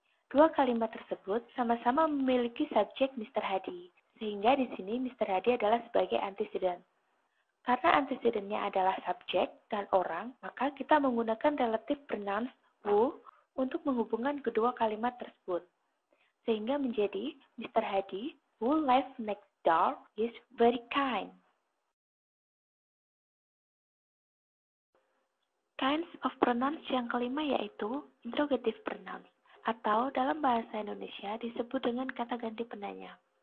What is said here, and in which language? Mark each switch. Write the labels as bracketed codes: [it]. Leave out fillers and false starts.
[id] 2 kalimat tersebut sama-sama memiliki subjek Mr. Hadi, sehingga di sini Mr. Hadi adalah sebagai antecedent. Karena antecedennya adalah subjek dan orang, maka kita menggunakan relative pronouns who untuk menghubungkan kedua kalimat tersebut. Sehingga menjadi Mr. [en] Hadi who lives next door is very kind. Kinds of pronouns [id] yang kelima yaitu interrogative pronouns, atau dalam bahasa Indonesia disebut dengan kata ganti penanya.